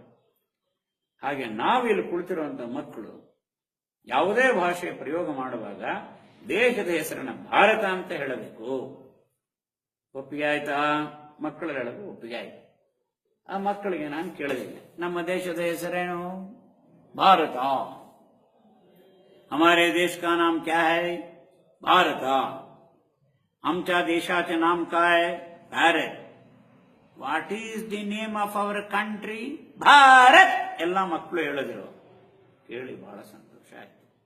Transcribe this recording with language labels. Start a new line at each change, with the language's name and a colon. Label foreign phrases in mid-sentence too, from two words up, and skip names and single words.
Kannada: ಹಾಗೆ ನಾವಿಲ್ಲಿ ಕುಳಿತಿರುವಂತಹ ಮಕ್ಕಳು ಯಾವುದೇ ಭಾಷೆ ಪ್ರಯೋಗ ಮಾಡುವಾಗ ದೇಶದ ಹೆಸರನ್ನ ಭಾರತ ಅಂತ ಹೇಳಬೇಕು. ಒಪ್ಪಿಗೆ ಆಯ್ತಾ? ಮಕ್ಕಳು ಹೇಳೋದು ಒಪ್ಪಿಗೆ ಆಯ್ತು. ಆ ಮಕ್ಕಳಿಗೆ ನಾನು ಕೇಳಲಿಲ್ಲ, ನಮ್ಮ ದೇಶದ ಹೆಸರೇನು? ಭಾರತ.
Hindi: हमारे देश का नाम क्या है?
Marathi: भारत. आमच्या देशाचे नाम काय? भारत.
English: What is the name of our country?
Kannada: ಭಾರತ್. ಎಲ್ಲ ಮಕ್ಕಳು ಹೇಳಿದ್ರು. ಕೇಳಿ ಬಹಳ ಸಂತೋಷ ಆಯ್ತು.